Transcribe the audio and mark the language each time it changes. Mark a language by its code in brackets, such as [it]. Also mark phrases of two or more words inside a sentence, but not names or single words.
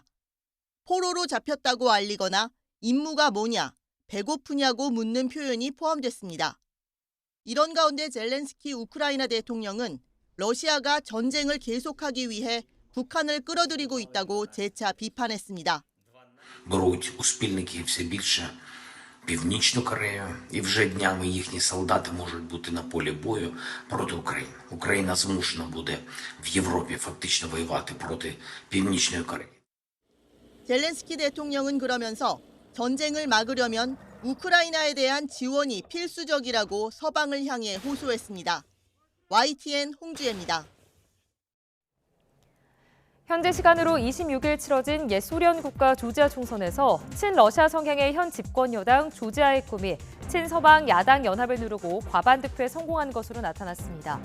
[ko] 포로로 잡혔다고 알리거나 임무가 뭐냐, 배고프냐고 묻는 표현이 포함됐습니다. 이런 가운데 젤렌스키 우크라이나 대통령은 러시아가 전쟁을 계속하기 위해 북한을 끌어들이고 있다고 재차 비판했습니다. [uk] Беруть у спільників все більше Північну Корею, і вже днями їхні солдати можуть бути на полі бою проти України. Україна змушена буде в Європі фактично воювати проти Північної Кореї. [ko] 젤렌스키 대통령은 그러면서 전쟁을 막으려면 우크라이나에 대한 지원이 필수적이라고 서방을 향해 호소했습니다. YTN 홍주혜입니다. 현지 시간으로 26일 치러진 옛 소련 국가 조지아 총선에서 친러시아 성향의 현 집권 여당 조지아의 꿈이 친서방 야당 연합을 누르고 과반 득표에 성공한 것으로 나타났습니다.